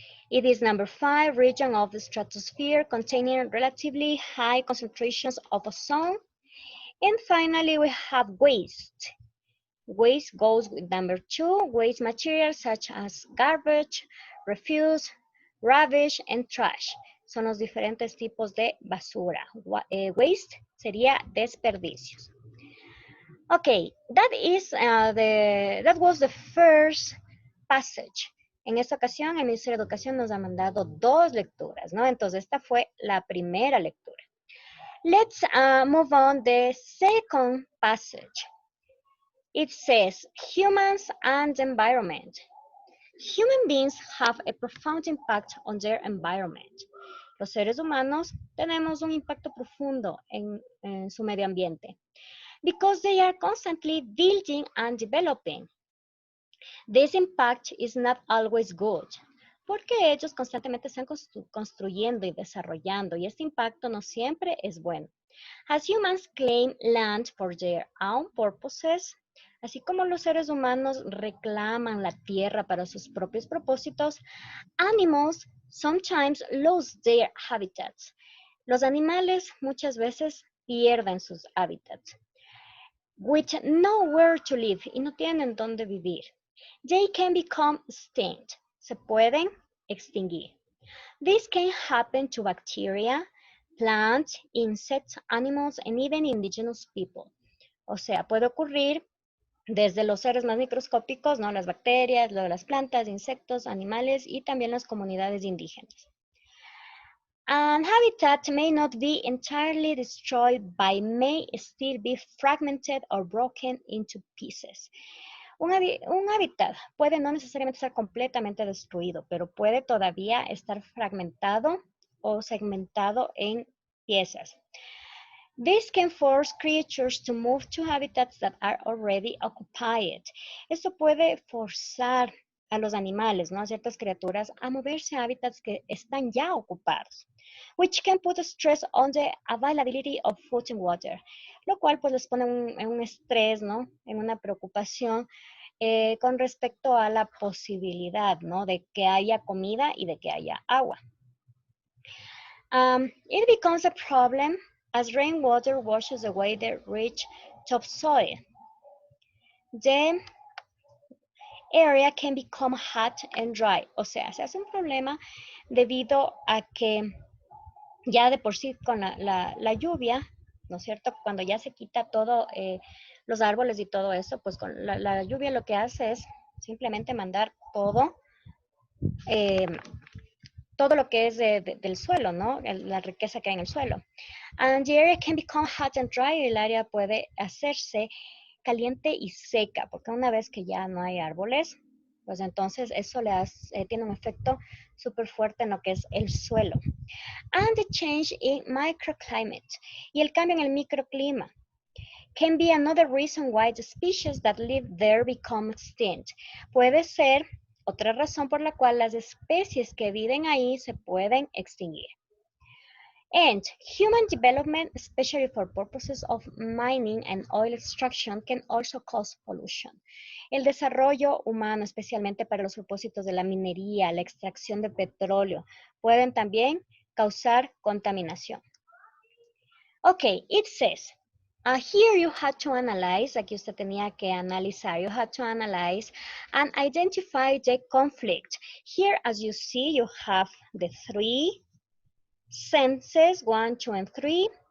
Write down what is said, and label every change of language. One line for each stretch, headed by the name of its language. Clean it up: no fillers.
English: It is number 5, region of the stratosphere containing relatively high concentrations of ozone. And finally, we have waste. Waste goes with number 2, waste materials such as garbage, refuse, rubbish, and trash.
Spanish: Son los diferentes tipos de basura. Waste sería desperdicios.
English: Okay, that was the first passage.
Spanish: En esta ocasión, el Ministerio de Educación nos ha mandado 2 lecturas, ¿no? Entonces, esta fue la primera lectura.
English: Let's move on the second passage. It says, humans and environment. Human beings have a profound impact on their environment.
Spanish: Los seres humanos tenemos un impacto profundo en su medio ambiente.
English: Because they are constantly building and developing. This impact is not always good.
Spanish: Porque ellos constantemente están construyendo y desarrollando, y este impacto no siempre es bueno.
English: As humans claim land for their own purposes,
Spanish: así como los seres humanos reclaman la tierra para sus propios propósitos,
English: animals sometimes lose their habitats.
Spanish: Los animales muchas veces pierden sus hábitats.
English: With nowhere to live,
Spanish: y no tienen dónde vivir.
English: They can become extinct.
Spanish: Se pueden extinguir.
English: This can happen to bacteria, plants, insects, animals, and even indigenous people.
Spanish: O sea, puede ocurrir desde los seres más microscópicos, ¿no? Las bacterias, luego las plantas, insectos, animales y también las comunidades indígenas.
English: And habitat may not be entirely destroyed, but may still be fragmented or broken into pieces.
Spanish: Un hábitat puede no necesariamente estar completamente destruido, pero puede todavía estar fragmentado o segmentado en piezas.
English: This can force creatures to move to habitats that are already occupied.
Spanish: Esto puede forzar a los animales, ¿no? A ciertas criaturas a moverse a hábitats que están ya ocupados,
English: which can put stress on the availability of food and water,
Spanish: lo cual pues les pone en un estrés, ¿no? En una preocupación con respecto a la posibilidad, ¿no? De que haya comida y de que haya agua.
English: It becomes a problem as rainwater washes away the rich topsoil. The area can become hot and dry.
Spanish: O sea, se hace un problema debido a que ya de por sí con la lluvia, ¿no es cierto? Cuando ya se quita todo, los árboles y todo eso, pues con la lluvia lo que hace es simplemente mandar todo, eh, todo lo que es del suelo, ¿no? La riqueza que hay en el suelo.
English: And the area can become hot and dry,
Spanish: y el área puede hacerse caliente y seca, porque una vez que ya no hay árboles, pues entonces eso tiene un efecto súper fuerte en lo que es el suelo.
English: And the change in microclimate,
Spanish: y el cambio en el microclima,
English: can be another reason why the species that live there become extinct.
Spanish: Puede ser otra razón por la cual las especies que viven ahí se pueden extinguir.
English: And human development, especially for purposes of mining and oil extraction, can also cause pollution.
Spanish: El desarrollo humano, especialmente para los propósitos de la minería, la extracción de petróleo, pueden también causar contaminación.
English: Okay, it says, here you had to analyze,
Spanish: aquí usted tenía que analizar,
English: you had to analyze and identify the conflict. Here, as you see, you have the three sentences, 1, 2, and 3.